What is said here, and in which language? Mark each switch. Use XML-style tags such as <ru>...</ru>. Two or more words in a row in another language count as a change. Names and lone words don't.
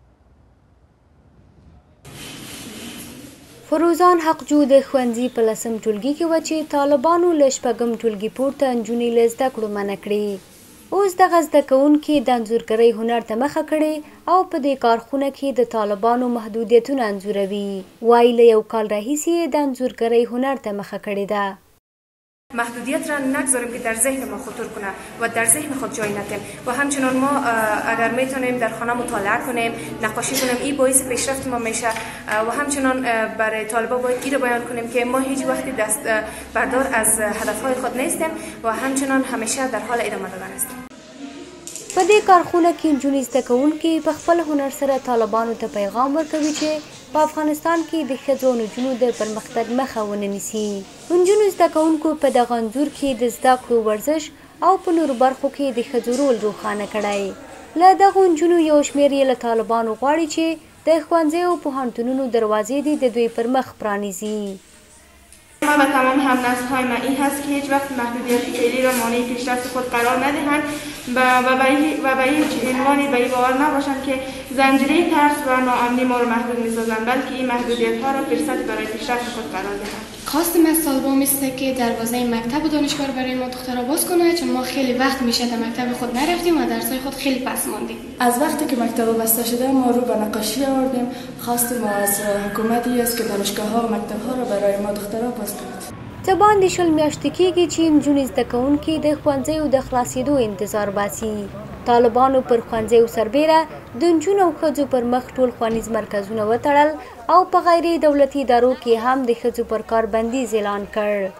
<ps>فروزان حقجو د ښوونځي په 10م ټولګي کې وه چې طالبانو له 6م ټولګي پورته نجونې له زده کړو منع کړې. اوس دغه زده کوونکي د انځورګرۍ هنر ته مخه کړې او په دې کارخونه کې د طالبانو محدودیتونه انځوروي. وایي له 1 کال راهیسې د انځورګرۍ هنر ته مخه کړې ده.</ps> <fa>محدودیت را نگذاریم که در ذهن ما خطور کنه و در ذهن خود جای ندیم و همچنان ما اگر میتونیم در خانه مطالعه کنیم، نقاشی کنیم، این باعث پیشرفت ما میشه و همچنان برای طالبا باید این رو بیان کنیم که ما هیچ وقتی دست بردار از هدفهای خود نیستیم و همچنان همیشه در حال ادامه دادن هستیم.</fa> <ps>په دې کارخونه کې نجونې زده کوونکي په خپل هنر سره طالبانو ته پیغام ورکوي چې په افغانستان کې د ښځو او نجونو د پرمختګ مخه ونه نیسي. نجونو زده کوونکو په دغه انځور کې د زده کړو، ورزش او په نورو برخو کې د ښځو رول روښانه کړی. له دغو نجونو یو شمېر یې له طالبانو غواړي چې د ښوونځیو او پوهنتونونو دروازې دې د دوی پر مخ پرانیزي.</ps> <fa>ما و تمام همنسل‌های من این هست که هیچ وقت محدودیت فعلی را مانع پیشرفت خود قرار ندهند و به هیچ عنوانی به این باور نباشند که زنجیره ترس و ناامنی ما را محدود می‌سازند، بلکه این محدودیت‌ها را فرصت برای پیشرفت خود قرار دهند. خواستم از طالبان است که دروازه مکتب و دانشگاه برای ما دخترها باز کنه، چون ما خیلی وقت میشه در مکتب خود نرفتیم و درس‌های خود خیلی پس ماندیم. از وقتی که مکتب بسته شده ما رو به نقاشی آوردیم. خواستیم از حکومتی است که دانشگاه‌ها و مکتب‌ها را برای ما دخترها باز کنه.</fa> <ps>څه باندې 20 میاشتې کېږي چې نجونې زده کوونکي د ښوونځیو د خلاصېدو انتظار باسي. طالبانو پر ښوونځیو سربیره د نجونو او ښځو پر مخ ټول ښوونیز مرکزونه وتړل او په غیر دولتي ادارو کې هم د ښځو پر کار بندیز اعلان کړ.</ps>